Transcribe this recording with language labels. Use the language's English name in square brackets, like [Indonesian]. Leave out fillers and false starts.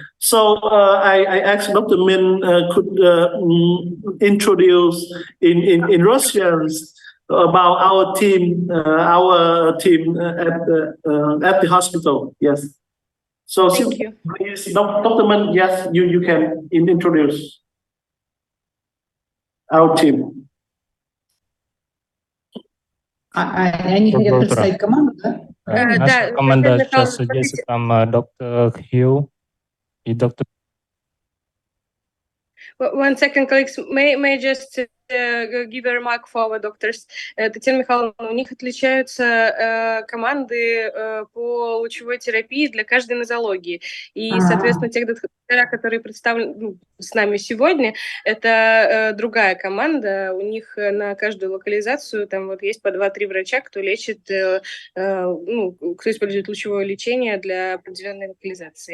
[English] So I asked Dr. Min could introduce in Russian about our team at the hospital. Yes. So, Thank you. please, Dr. Man, yes, you can introduce our team. [Russian] Они хотят представить команду, да? Наша команда сейчас содействует там доктор Хью и доктор. [English] One second, colleagues. May I just give a remark for our doctors? [Russian] Татьяна Михайловна, у них отличаются команды по лучевой терапии для каждой нозологии. И, соответственно, тех доктора, которые представлены с нами сегодня, это другая команда. У них на каждую локализацию там вот есть по 2-3 врача, кто лечит, кто использует лучевое лечение для определенной локализации.